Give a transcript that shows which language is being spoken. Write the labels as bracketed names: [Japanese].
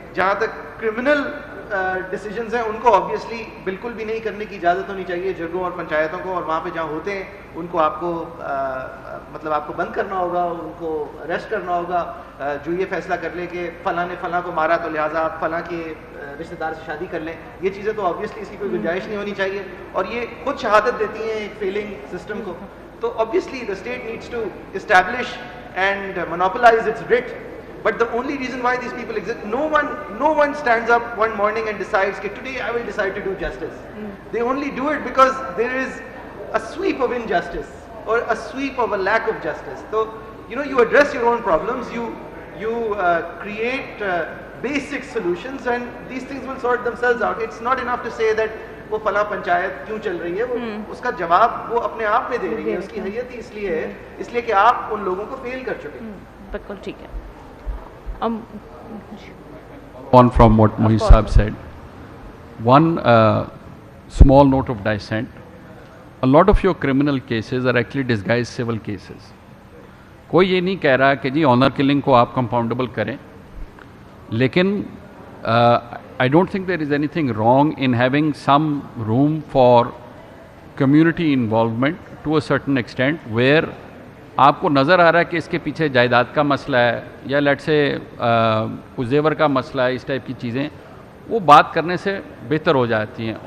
[Urdu] جہاں تک criminal decisions ہیں ان کو آبویسلی بالکل بھی نہیں کرنے کی اجازت ہونی چاہیے جرگوں اور پنچایتوں کو, اور وہاں پہ جہاں ہوتے ہیں ان کو آپ کو مطلب آپ کو بند کرنا ہوگا, ان کو اریسٹ کرنا ہوگا. جو یہ فیصلہ کر لے کہ فلاں نے فلاں کو مارا تو لہٰذا آپ فلاں کے رشتہ دار سے شادی کر لیں, یہ چیزیں تو آبویسلی اس کی کوئی گنجائش نہیں ہونی چاہیے, اور یہ خود شہادت دیتی ہیں ایک فیلنگ سسٹم کو. [English] تو obviously the state needs to establish and monopolize its writ. But the only reason why these people exist, no one stands up one morning and decides that today I will decide to do justice. They only do it because there is a sweep of injustice or a sweep of a lack of justice. So you address your own problems, you create basic solutions, and these things will sort themselves out. It's not enough to say that [Urdu] وہ فلاں پنچایت کیوں چل رہی ہے, وہ اس کا جواب وہ اپنے آپ میں دے رہی ہے. اس کی حیثیت ہی اس لیے ہے اس لیے کہ آپ ان لوگوں کو فیل کر چکے. بالکل ٹھیک ہے. [English] On from what Mohit Saab said, one small note of dissent: a lot of your criminal cases are actually disguised civil cases. [Urdu] کوئی یہ نہیں کہہ رہا کہ جی آنر کلنگ کو آپ کمپاؤنڈیبل کریں, لیکن [English] I don't think there is anything wrong in having some room for community involvement to a certain extent where [Urdu] آپ کو نظر آ رہا ہے کہ اس کے پیچھے جائیداد کا مسئلہ ہے یا لیٹ سے کچھ زیور کا مسئلہ ہے, اس ٹائپ کی چیزیں وہ بات کرنے سے بہتر ہو جاتی ہیں.